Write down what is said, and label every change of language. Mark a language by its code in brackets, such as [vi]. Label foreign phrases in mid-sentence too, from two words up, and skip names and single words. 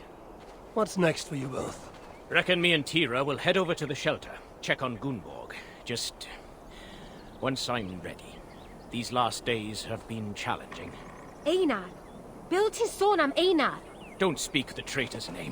[en] What's next for you both? Reckon me and Tira will head over to the shelter, check on Gunborg. Just once I'm ready. These last days have been challenging. Einar? [cy] Bil ti'n sôn am Einar? [en] Don't speak the traitor's name.